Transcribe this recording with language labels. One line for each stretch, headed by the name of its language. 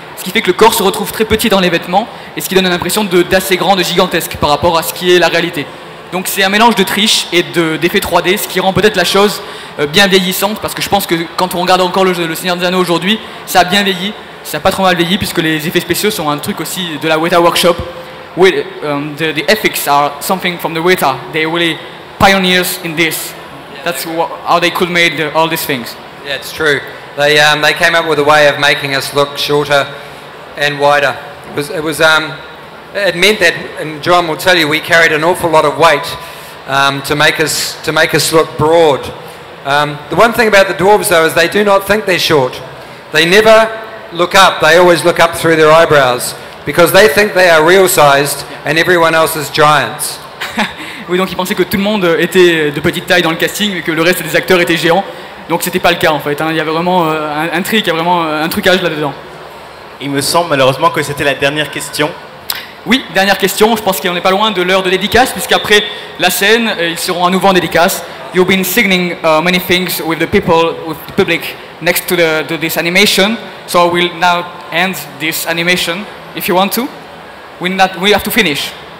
French: Ce qui fait que le corps se retrouve très petit dans les vêtements, et ce qui donne une impression d'assez grand, de gigantesque par rapport à ce qui est la réalité. Donc c'est un mélange de triche et d'effets 3D, ce qui rend peut-être la chose bien vieillissante, parce que je pense que quand on regarde encore le Seigneur des Anneaux aujourd'hui, ça a bien vieilli, ça n'a pas trop mal vieilli, puisque les effets spéciaux sont un truc aussi de la Weta Workshop.
English: The effects are something from the Weta. They're really pioneers in this. That's how they could make all these things. Yeah, it's true. They came up with a way of making us look shorter and wider. It meant that, and John will tell you, we carried an awful lot of weight to make us look broad. The one thing about the dwarves though is they do not think they're short. They never look up. They always look up through their eyebrows because they think they are real sized and everyone else is giants.
French: Oui, donc ils pensaient que tout le monde était de petite taille dans le casting et que le reste des acteurs étaient géants. Donc c'était pas le cas en fait. Il y avait vraiment un trick, il y a vraiment un trucage là-dedans. Il me semble malheureusement que c'était la dernière question. Oui, dernière question. Je pense qu'on n'est pas loin de l'heure de dédicace, puisqu'après la scène, ils seront à nouveau en dédicace.
English: You've been signaling many things with the people, with the public next to this animation. So we'll now end this animation. If you want to, we have to finish.